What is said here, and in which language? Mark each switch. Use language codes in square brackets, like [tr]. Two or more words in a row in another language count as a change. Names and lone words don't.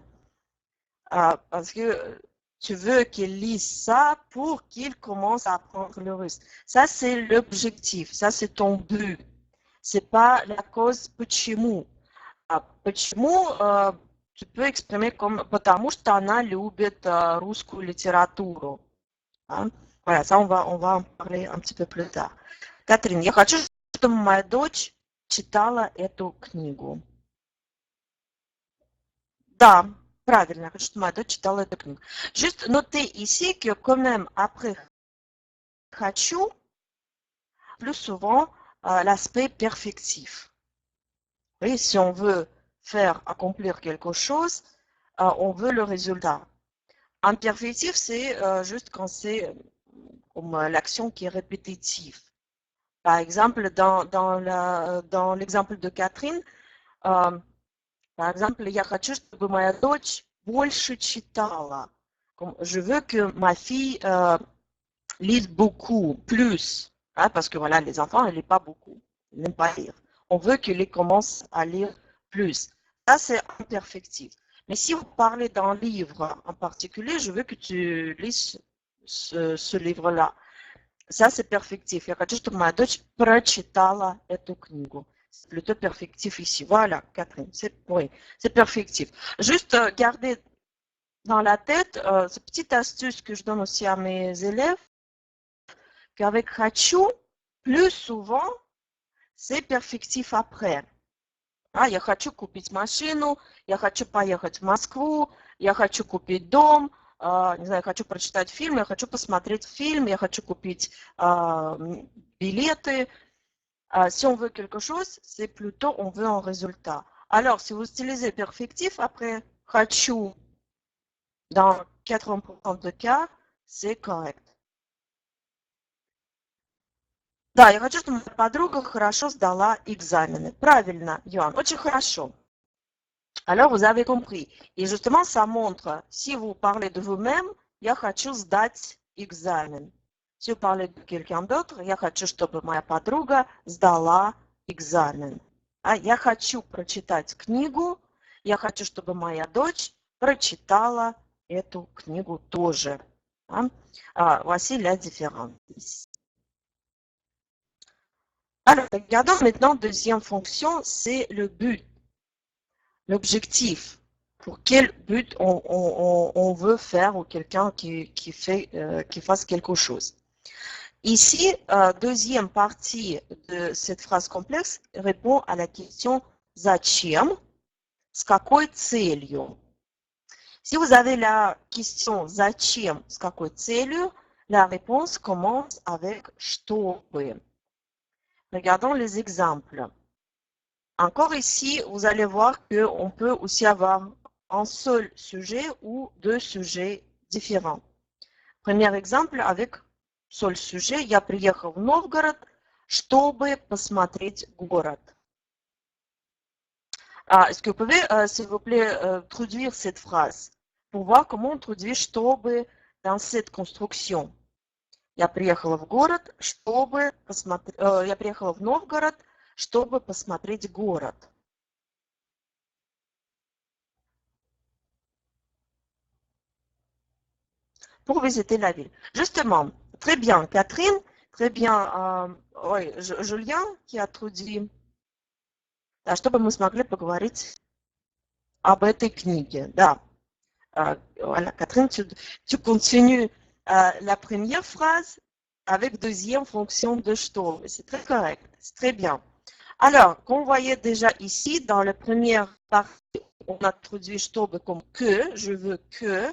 [fr] Parce que tu veux qu'il lise ça pour qu'il commence à apprendre le russe. Ça c'est l'objectif, ça c'est ton but. C'est pas la cause [ru] почему. Почему [fr] tu peux exprimer comme [ru] потому что она любит русскую литературу. [fr] Hein. Voilà, ça on va en parler un petit peu plus tard. [ru] Катрин, я хочу, чтобы моя дочь читала эту книгу. Да, правильно, я хочу, чтобы моя дочь читала эту книгу. [fr] Juste noter ici que quand même après хочу, plus souvent l'aspect perfectif. Oui, si on veut faire accomplir quelque chose, on veut le résultat. Imperfectif, c'est juste quand c'est comme l'action qui est répétitive. Par exemple, dans l'exemple de Catherine, par exemple, [ru] я хочу, чтобы моя дочь больше читала. [fr] Je veux que ma fille lise beaucoup, plus. Hein, parce que voilà, les enfants, ils ne lisent pas beaucoup. Ils n'aiment pas lire. On veut qu'ils commencent à lire plus. Ça, c'est imperfectif. Mais si vous parlez d'un livre en particulier, je veux que tu lises ce livre-là. Ça, c'est perfectif. [ru] Я хочу, чтобы моя дочь прочитала эту книгу. [fr] C'est plutôt perfectif ici. Voilà, Catherine. Oui, c'est perfectif. Juste garder dans la tête cette petite astuce que je donne aussi à mes élèves, qu'avec хочу, plus souvent, c'est perfectif après. [ru] Я хочу купить машину, я хочу поехать в Москву, я хочу купить дом, не знаю, я хочу прочитать фильм, я хочу посмотреть фильм, я хочу купить билеты. [fr] Si on veut quelque chose, c'est plutôt on veut un résultat. Alors, si vous utilisez perfectif après хочу, dans 80% de cas, c'est correct. [ru] Да, я хочу, чтобы моя подруга хорошо сдала экзамены. Правильно, Йоан, очень хорошо. [fr] Alors, vous avez compris. Et justement, ça montre, si vous parlez de vous-même, [ru] я хочу сдать экзамен. [fr] Si vous parlez de quelqu'un d'autre, [ru] я хочу, чтобы моя подруга сдала экзамен. Я хочу прочитать книгу, я хочу, чтобы моя дочь прочитала эту книгу тоже. [fr] Voici la différence. Alors, regardons maintenant deuxième fonction, c'est le but, l'objectif. pour quel but on veut faire ou quelqu'un qui fasse quelque chose. Ici, deuxième partie de cette phrase complexe répond à la question «Зачем?» [ru] с какой целью. [fr] Si vous avez la question «Зачем?» [ru] с какой целью, [fr] la réponse commence avec «чтобы». Regardons les exemples. Encore ici, vous allez voir qu'on peut aussi avoir un seul sujet ou deux sujets différents. Premier exemple avec seul sujet. [ru] Я приехал в Новгород, чтобы посмотреть город. [fr] Est-ce que vous pouvez, s'il vous plaît, traduire cette phrase pour voir comment on traduit чтобы dans cette construction? [ru] Я приехала в город, чтобы посмотреть. Я приехала в Новгород, чтобы посмотреть город. [fr] Pour visiter la ville. Justement, très bien, Catherine, très bien, oui, Julien qui a traduit, [ru] да, чтобы мы смогли поговорить об этой книге, да. [fr] Voilà, Catherine, tu continues la première phrase avec deuxième fonction de что. C'est très correct, c'est très bien. Alors, comme vous voyez déjà ici, dans la première partie, on a traduit чтобы comme que, je veux que.